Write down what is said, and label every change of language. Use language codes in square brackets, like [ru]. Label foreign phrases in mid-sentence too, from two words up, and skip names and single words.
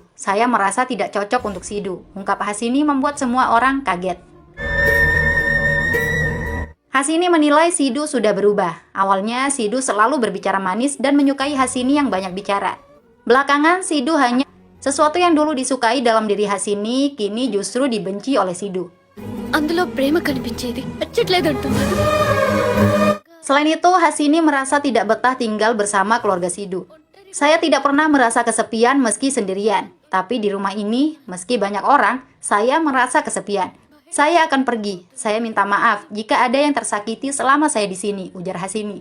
[id] Saya merasa tidak cocok untuk Sidu. Ungkap Hasini membuat semua orang kaget. Hasini menilai Sidu sudah berubah. Awalnya Sidu selalu berbicara manis dan menyukai Hasini yang banyak bicara. Belakangan Sidu hanya sesuatu yang dulu disukai dalam diri Hasini, kini justru dibenci oleh Sidu. [te] అందులో ప్రేమ కనిపించేది నచ్చట్లేదంటున్నారు. [id] Selain itu, Hasini merasa tidak betah tinggal bersama keluarga Sidu. Saya tidak pernah merasa kesepian meski sendirian. Tapi di rumah ini, meski banyak orang, saya merasa kesepian. Saya akan pergi. Saya minta maaf jika ada yang tersakiti selama saya di sini, ujar Hasini.